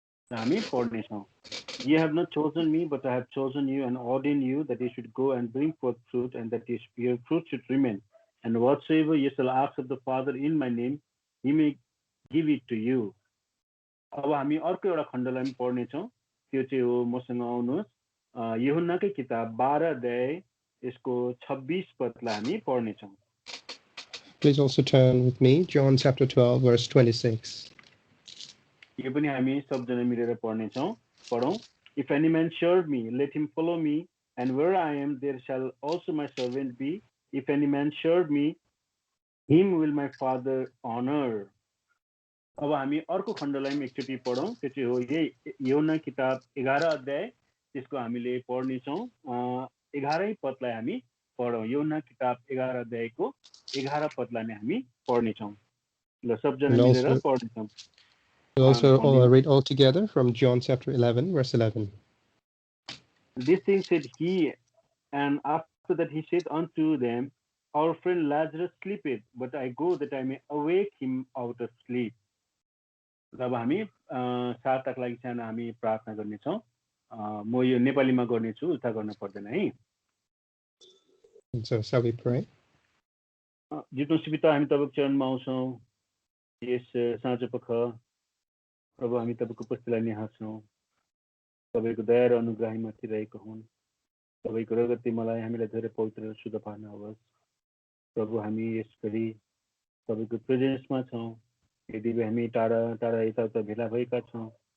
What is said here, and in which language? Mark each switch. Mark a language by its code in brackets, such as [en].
[ne] हामी पढ्ने छौं [en] You have not chosen me, but I have chosen you and ordained you that you should go and bring forth fruit, and that your fruit should remain. And whatsoever you shall ask of the Father in my name, He may give it to you. [ne] अब हामी अर्को एउटा खण्डलाई पनि पढ्ने छौं त्यो चाहिँ हो मसँग आउनुहोस् यूहन्नाकै किताब 12 अध्याय यसको 26 पदलाई हामी पढ्ने छौं [en] Please also turn with me John chapter 12 verse 26. [ne] यो पनि हामी सबजना मिलेर पढ्ने छौं पढौं [en] If any man serve me, let him follow me, and where I am, there shall also my servant be. If any man serve me, him will my Father honor. [ne] अब हामी अर्को खण्डलाई पनि एकचोटि पढौं त्यो चाहिँ हो यही यूहन्ना किताब 11 अध्याय त्यसको हामीले पढ्ने छौं 11 पदलाई हामी पढौं यूहन्ना किताब 11 अध्यायको 11 पदलाई नै हामी पढ्ने छौं ल सबजना मिलेर पढ्ने छौं [en] We'll also read all together from John chapter 11 verse 11. This thing said he, and after that he said unto them, Our friend Lazarus sleepeth, but I go that I may awake him out of sleep. [ne] अब हामी साताको लागि सानो हामी प्रार्थना गर्नेछौँ म यो नेपालीमा गर्नेछु उल्टा गर्न पर्दैन है [en] So shall we pray? [ne] जित्नु पिता हामी तपाईको चरणमा आउँछौँ यस साँझपख प्रभु हामी तपाईको उपस्थितिलाई निहाल्छौँ तपाईको दया र अनुग्रह माथि रहेको हुन् तपाईको रगतले मलाई हामीलाई धेरै पवित्र र शुद्ध पार्नुहोस् प्रभु हामी यसरी तपाईको प्रेजेन्समा छौँ यदि हामी टाढा टाढा यताउता भेला भएका छौँ